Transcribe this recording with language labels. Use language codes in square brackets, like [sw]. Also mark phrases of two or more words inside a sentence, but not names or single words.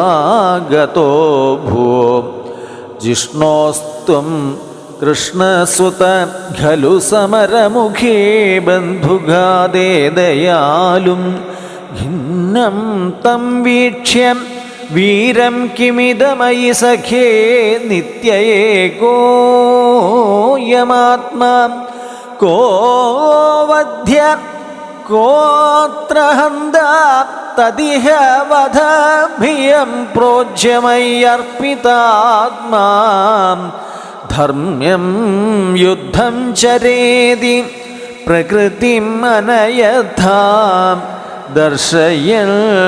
[sa] ഗതോ ഭൂ ജിഷ്ണോസ്ത്വം കൃഷ്ണസുത ഖലു സമരമുഖേ ബന്ധുഘാതേ ദയാലും ഖിന്നം തം വീക്ഷ്യ വീരം കിമിദമയി സഖേ നിത്യയേകോയമാത്മാ को वध्य कोऽत्रहन्ता तदिह वधभियं प्रोज्यमय्यर्पितात्मा धर्म्यं युद्धं चरेति प्रकृतिम् अनयथा दर्शयन्